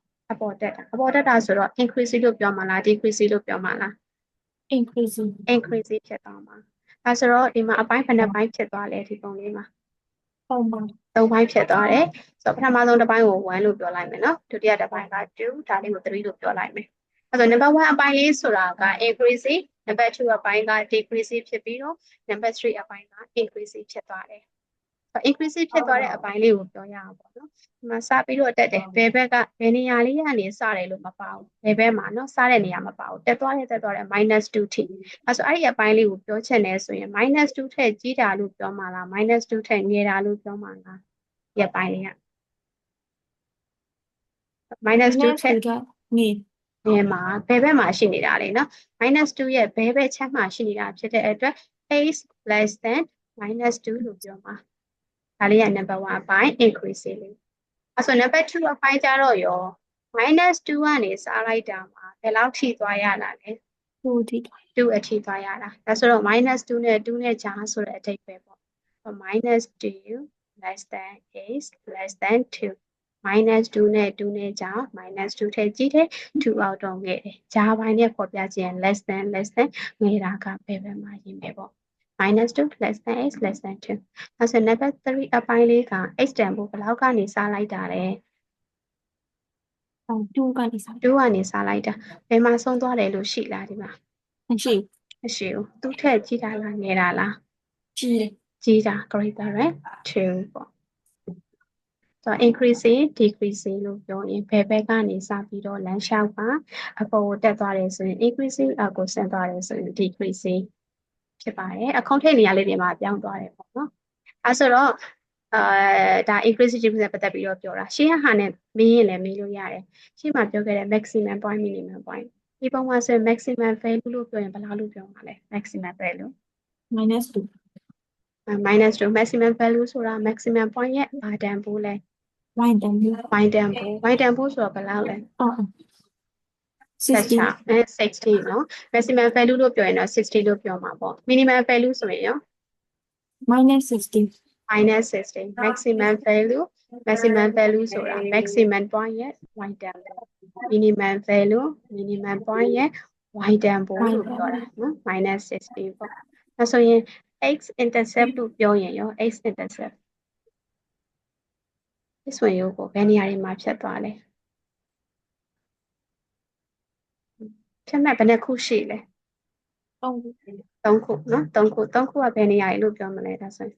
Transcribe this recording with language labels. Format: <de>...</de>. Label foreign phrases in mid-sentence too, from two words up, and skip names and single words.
<my>တာဆိုတော့ increase လို့ပြောမှာလား decrease လို့ပြောမှာလား</my> <en>increase</en> <my>ဖြစ်သွားမှာဒါဆိုတော့ဒီမှာအပိုင်းဘယ်နှပိုင်းဖြစ်သွားလဲဒီပုံလေးမှာ 3 ပိုင်းဖြစ်သွားတယ်ဆိုတော့ပထမဆုံးတစ်ပိုင်းကို1လို့ပြောလိုက်မယ်နော်ဒုတိယတစ်ပိုင်းက2ဒါလေးကို3လို့ပြောလိုက်မယ်အဲ့တော့ number 1အ ပိုင်းလေးဆိုတာက</my> <en>increase number 2</en> <my>အပိုင်းက decrease ဖြစ်ပြီးတော့ number 3အပိုင်းက increase ဖြစ်သွားတယ်increase ဖြစ်သွားတဲ့အပိုင်းလေးကိုပြောရအောင်ပေါ့နော်ဒီမှာစပြီးတော့တက်တယ်ဘယ်ဘက်ကဘယ်နေရာလေးကနေစတယ်လို့မပါဘူးဘယ်ဘက်မှာနော်စတဲ့နေရာမပါဘူးတက်သွားတယ်-2 ထိအဲဆိုအဲ့ဒီအပိုင်းလေးကိုပြောချင်တယ်ဆိုရင်-2ထက်ကြီးတာလို့ပြောမှာလား-2ထက်ငယ်တာလို့ပြောမှာလားဒီအပိုင်းလေးက -2ထက်ငယ်မှာဘယ်ဘက်မှာရှိနေတာလဲနော်-2ရဲ့ဘယ်ဘက်ချမ်းမှာရှိနေတာဖြစ်တဲ့အတွက်</my> <en>x less than</en> <my>-2 လို့ပြောမှာဒါလေးက number 1အပိုင်း increase လေးအဲဆို number 2အပိုင်းကြတော့ရော-2ကနေစားလိုက်တာမှာဘယ်လောက်ထိသွားရတာလဲ 2 အထိ 2အထိသွားရတာဒါဆိုတော့-2နဲ့2နဲ့ကြားဆိုတဲ့အဓိပ္ပာယ်ပေါ့-2</my> <en>less than x less than</en> <my>2 -2 နဲ့2နဲ့ကြား-2ထက်ကြီးတယ်2အောက်တော့ငယ်တယ်ကြားပိုင်းနဲ့ပေါ်ပြခြင်း</my> <en>less than</en> <my>ငယ်တာကဘယ်ဘက်မှာရေးမယ်ပေါ့-2</my> <en>less than x less than</en> <my>2 အဲဆို number 3အပိုင်းလေးက x တန်ဖိုးဘယ်လောက်ကနေစားလိုက်တာလဲ 2ကနေစား 2ကနေစားလိုက်တာဘယ်မှာဆုံးသွားတယ်လို့ရှိလားဒီမှာ မရှိ ဘူးသူ့ထက်ကြီးတာလားငယ်တာလား ကြီး တာ</my> <en>greater than</en> <my>2 ပေါ့ဆိုတော့</my> <en>increase decrease</en> <my>လို့ပြောရင်ဘယ်ဘက်ကနေစပြီးတော့လမ်းလျှောက်ပါအပေါ်ကိုတက်သွားတယ်ဆိုရင် increase အောက်ကိုဆင်းသွားတယ်ဆိုရင် decrease ဖြစ်ပါတယ်အခုံးထိပ်နေရာလေးတွေမှာပြောင်းသွားတယ်ပေါ့နော်အဲဆိုတော့ဒါ</my> <en>increase decrease</en> <my>နဲ့ပတ်သက်ပြီးတော့ပြောတာရှင်းဟာနဲ့မေးရင်လည်းမေးလို့ရတယ်ရှင်းမှာပြောခဲ့တဲ့</my> <en>maximum point minimum point</en> <my>ဒီပုံမှာဆိုရင်</my> <en>maximum value</en> <my>လို့ပြောရင်ဘယ်လောက်လို့ပြောမှာလဲ</my> <en>maximum value</en> <my>-2 -2</my> <en>maximum value</en> <my>ဆိုတာ</my> <en>maximum point</en> <my>ရဲ့ဘာတန်ဖိုးလဲ y တန်ဖိုး y တန်ဖိုးဆိုတော့ဘယ်လောက်လဲ 60 60နော်</my> <en>maximum value</en> <my>လို့ပြောရင်တော့60လို့ပြောမှာပေါ့</my> <en>minimum value</en> <my>ဆိုရင်ရော -60 -60</my> <en>maximum value</en> <my>ဆိုတာ</my> <en>maximum point</en> <my>ရဲ့ y တန်ဖိုး</my> <en>minimum value minimum point</en> <my>ရဲ့ y တန်ဖိုးလို့ပြောတာနော် -60 ပေါ့ဒါဆိုရင်</my> <en>x intercept</en> <my>လို့ပြောရင်ရော</my> <en>x intercept</en> <my>ဒီဆိုရင်ကိုဘယ်နေရာတွေမှာဖြတ်သွားလဲဖြတ်မဲ့ဘယ်နှခုရှိလဲ3ခုနော်3ခုကဘယ်နေရာတွေလို့ပြောမလဲဒါဆိုရင်</my>